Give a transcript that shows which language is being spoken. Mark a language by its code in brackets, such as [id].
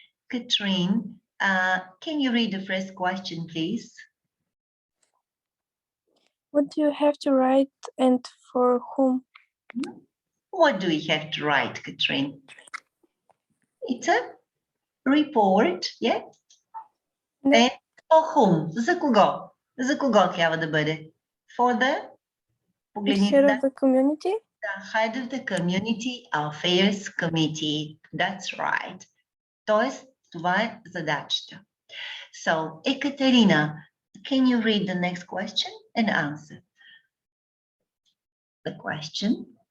[en] Katrine, can you read the first question, please? What do you have to write and for whom? What do we have to write, Katrine? It's a report, yeah? And for whom? [bg] За кого? За кого трябва да бъде? [en] For the... Head [bg] Погледнете, [en] of the community? the head of the community affairs committee. That's right. [bg] Тоест, това е задачата. [en] So, Ekaterina, can you read the next question and answer the question?